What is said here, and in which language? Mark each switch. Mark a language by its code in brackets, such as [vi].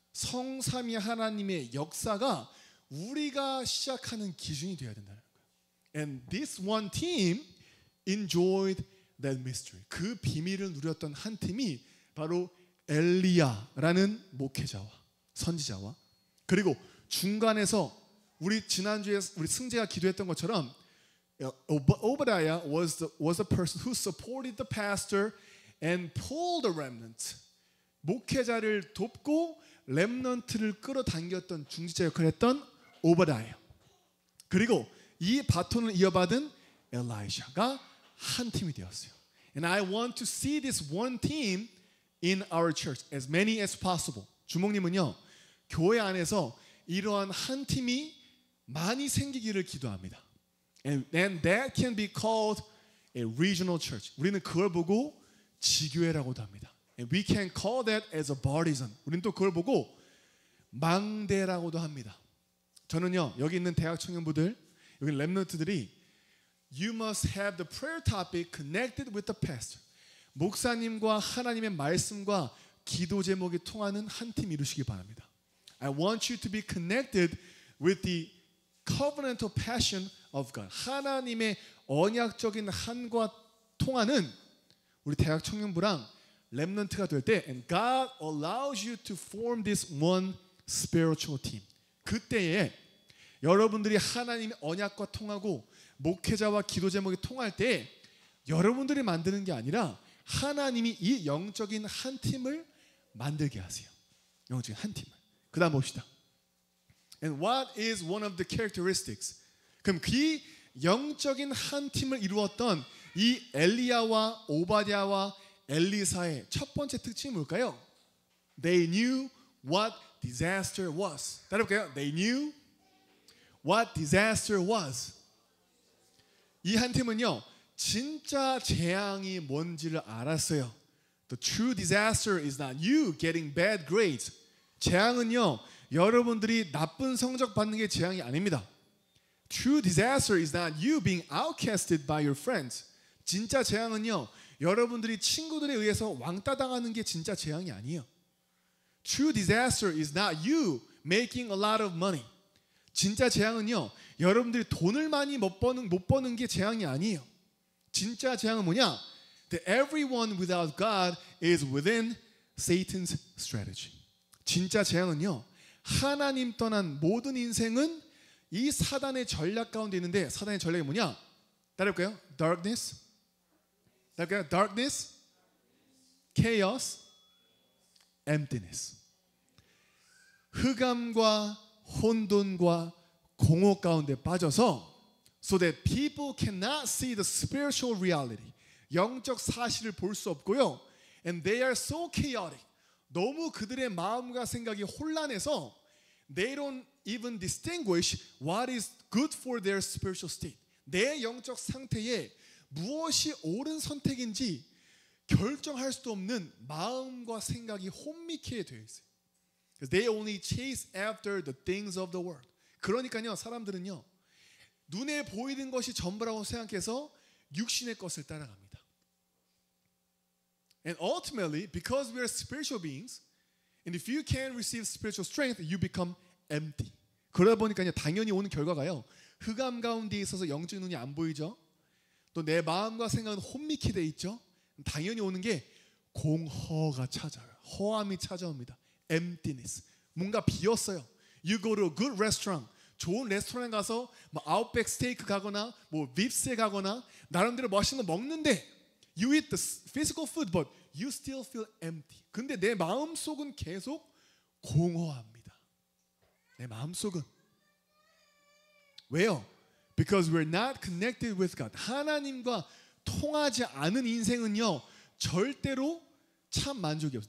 [ko] 성삼위 하나님의 역사가 우리가 시작하는 기준이 되어야 된다는 거예요. [en] And this one team enjoyed that mystery. [ko] 그 비밀을 누렸던 한 팀이 바로 엘리야라는 목회자와 선지자와 그리고 중간에서 우리 지난주에 우리 승재가 기도했던 것처럼 [en] Obadiah was the person who supported the pastor and pulled the remnant. [ko] 목회자를 돕고 렘넌트를 끌어당겼던 중지자 역할을 했던 오바다야. 그리고 이 바톤을 이어받은 엘라이샤가 한 팀이 되었어요. [en] And I want to see this one team in our church as many as possible. [ko] 주목님은요, 교회 안에서 이러한 한 팀이 많이 생기기를 기도합니다. [en] And that can be called a regional church. [ko] 우리는 그걸 보고 지교회라고도 합니다. [en] And we can call that as a partisan. [ko] 우리는 또 그걸 보고 망대라고도 합니다. 저는요, 여기 있는 대학 청년부들, 여기 렘넌트들이 [en] You must have the prayer topic connected with the pastor. [ko] 목사님과 하나님의 말씀과 기도 제목이 통하는 한 팀 이루시기 바랍니다. [en] I want you to be connected with the covenantal passion of God. [ko] 하나님의 언약적인 한과 통하는 우리 대학 청년부랑 렘넌트가 될 때 [en] and God allows you to form this one spiritual team. [ko] 그때에 여러분들이 하나님의 언약과 통하고 목회자와 기도 제목이 통할 때 여러분들이 만드는 게 아니라 하나님이 이 영적인 한 팀을 만들게 하세요. 영적인 한 팀을. 그 다음 봅시다. [en] And what is one of the characteristics? [ko] 그럼 그 영적인 한 팀을 이루었던 이 엘리야와 오바댜와 엘리사의 첫 번째 특징이 뭘까요? [en] They knew what disaster was. [ko] 따라볼까요? [en] They knew what disaster was. [ko] 이 한 팀은요, 진짜 재앙이 뭔지를 알았어요. [en] The true disaster is not you getting bad grades. [ko] 재앙은요, 여러분들이 나쁜 성적 받는 게 재앙이 아닙니다. [en] True disaster is not you being outcasted by your friends. [ko] 진짜 재앙은요, 여러분들이 친구들에 의해서 왕따 당하는 게 진짜 재앙이 아니에요. [en] True disaster is not you making a lot of money. [ko] 진짜 재앙은요, 여러분들이 돈을 많이 못 버는 게 재앙이 아니에요. 진짜 재앙은 뭐냐? [en] That everyone without God is within Satan's strategy. [ko] 진짜 재앙은요, 하나님 떠난 모든 인생은 이 사단의 전략 가운데 있는데 사단의 전략이 뭐냐? 따라볼까요? [en] Darkness. 따라볼까요? Darkness, chaos, emptiness. [ko] 흑암과 혼돈과 공허 가운데 빠져서 [en] so that people cannot see the spiritual reality. [ko] 영적 사실을 볼 수 없고요. [en] And they are so chaotic. [ko] 너무 그들의 마음과 생각이 혼란해서 [en] they don't even distinguish what is good for their spiritual state. [ko] 내 영적 상태에 무엇이 옳은 선택인지 결정할 수도 없는 마음과 생각이 혼미케 되어 있어요. [en] They only chase after the things of the world. [ko] 그러니까요, 사람들은요, 눈에 보이는 것이 전부라고 생각해서 육신의 것을 따라갑니다. [en] And ultimately, because we are spiritual beings, and if you can't receive spiritual strength, you become empty. [ko] 그러다 보니까요, 당연히 오는 결과가요, 흑암 가운데 있어서 영적인 눈이 안 보이죠. 또 내 마음과 생각은 혼미케 돼 있죠. 당연히 오는 게 공허가 찾아와요. 허함이 찾아옵니다. Emptiness. 뭔가 비었어요. [en] You go to a good restaurant. [ko] 좋은 레스토랑에 가서 뭐 아웃백 스테이크 가거나 뭐 빕스에 가거나 나름대로 멋있는 거 먹는데 [en] you eat the physical food but you still feel empty. [ko] 근데 내 마음속은 계속 공허합니다. 내 마음속은. 왜요? [en] Because we're not connected with God. [ko] 하나님과 통하지 않은 인생은요, 절대로 참 만족이 없어요.